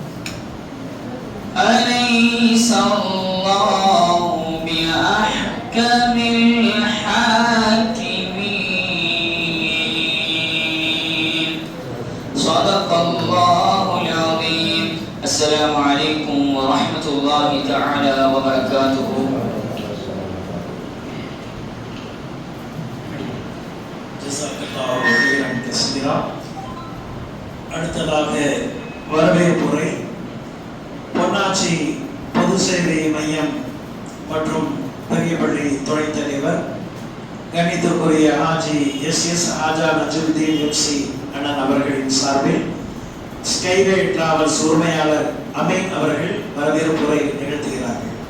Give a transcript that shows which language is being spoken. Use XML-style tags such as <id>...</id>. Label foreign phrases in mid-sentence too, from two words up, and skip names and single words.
<ar>أليس الله بأحكم الحاكمين. صدق الله العظيم. السلام عليكم ورحمة الله تعالى وبركاته. جزاك الله خيرا كثيرا.</ar> <ta>அடுத்ததாக வரவேற்புரை பொன்னாச்சி பொது சேவை மையம் மற்றும் பெரியபள்ளி துணைத் தலைவர் கணிதத்துக்குரிய ஹாஜி எஸ் ஆஜா நஜுமுதீன் எம்சி அண்ணன் அவர்களின் சார்பில் ஸ்கைவே டிராவல்ஸ் உரிமையாளர் அமீன் அவர்கள் வரவேற்புரை நிகழ்த்துகிறார்கள்.</ta>